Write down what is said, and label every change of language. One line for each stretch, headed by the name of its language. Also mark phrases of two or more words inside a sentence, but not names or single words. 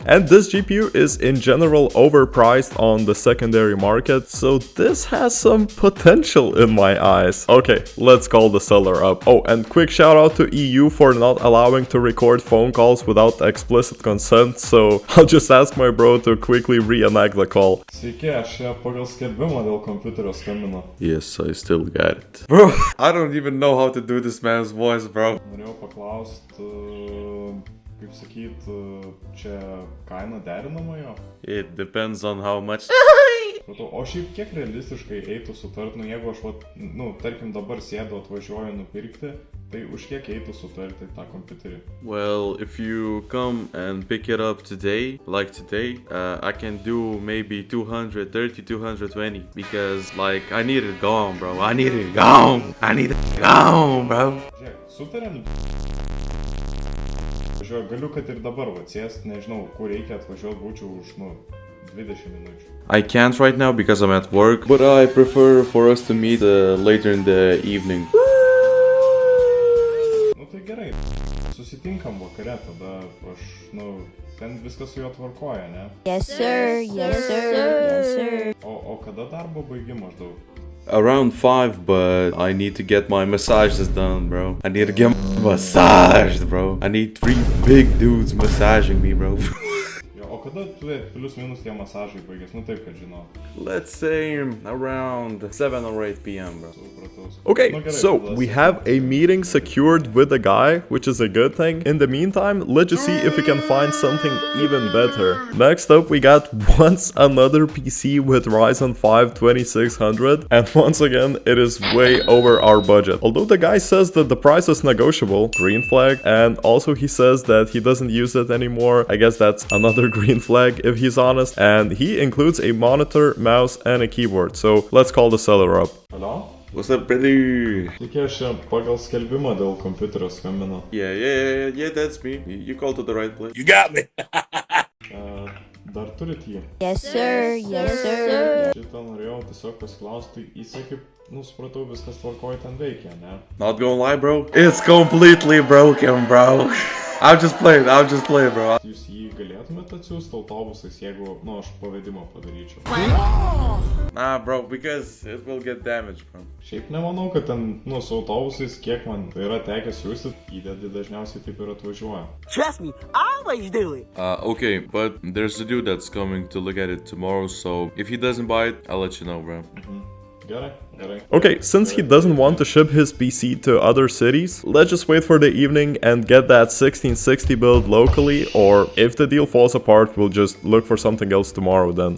English: And this GPU is in general overpriced on the secondary market, so this has some potential in my eyes. Okay, let's call the seller up. Oh, and quick shout out to EU for not allowing to record phone calls without explicit consent, so I'll just ask my bro to quickly reenact the call.
Lithuanian: Sveiki, aš čia pagal skelbimą dėl kompiuterio skambinu.
English: Yes, I still got it. Bro, I don't even know how to do this man's voice, bro.
Lithuanian: Norėjau paklausti, kaip sakyt, čia kaina derinama jo?
English: It depends on how much.
Lithuanian: O šiaip kiek realistiškai eitų sutart, jeigu aš, tarkim dabar sėdu atvažiuoju nupirkti, tai už kiek eitų sutarti tą kompiuterį?
English: Well, if you come and pick it up today, like today, I can do maybe 230, 220 because like I need it gone, bro. I need it gone. I need it gone, bro.
Lithuanian: Žiūrėk, sutarėm. Žiūrėk, galiu kad ir dabar atsėst, nežinau, kur reikia atvažiuoti, būčiau už, 20 minučių.
English: I can't right now because I'm at work, but I prefer for us to meet later in the evening.
Lithuanian: Tai gerai, susitinkam vakare, tada aš, ten viskas su juo tvarkoja, ne?
English: Yes sir, yes sir, yes sir.
Lithuanian: O kada darbo baigi maždaug?
English: Around 5, but I need to get my massages done, bro. I need to get massaged, bro. I need 3 big dudes massaging me, bro.
Lithuanian: O kada plius minus tie masažai baigės, taip kad žinau.
English: Let's say around 7 or 8 p.m, bro. Okay, so we have a meeting secured with the guy, which is a good thing. In the meantime, let's just see if we can find something even better. Next up, we got once another PC with Ryzen 5 2600, and once again, it is way over our budget. Although the guy says that the price is negotiable, green flag, and also he says that he doesn't use it anymore. I guess that's another green flag if he's honest, and he includes a monitor, mouse, and a keyboard. So let's call the seller up. Hello? What's up, brother?
Lithuanian: Sveiki, aš čia pagal skelbimą dėl kompiuterio skambinu.
English: Yeah, that's me. You called to the right place. You got me.
Lithuanian: Dar turit jį?
English: Yes sir, yes sir.
Lithuanian: Šitą norėjau tiesiog pasiklausti, jisai kaip, supratau, viskas tvarkoja ten veikia, ne?
English: Not gonna lie, bro. It's completely broken, bro. I'm just playing, bro.
Lithuanian: Jūs jį galėtumėte atsiųsti autobusais, jeigu, aš pavedimą padaryčiau?
English: Nah, bro, because it will get damaged, bro.
Lithuanian: Šiaip nemanau, kad ten, su autobusais, kiek man tai yra tekęs siųsti, įdedi dažniausiai taip ir atvažiuoja.
English: Trust me, I always do it. Okay, but there's a dude that's coming to look at it tomorrow, so if he doesn't buy it, I'll let you know, bro.
Lithuanian: Gerai.
English: Okay, since he doesn't want to ship his PC to other cities, let's just wait for the evening and get that 1660 build locally, or if the deal falls apart, we'll just look for something else tomorrow then.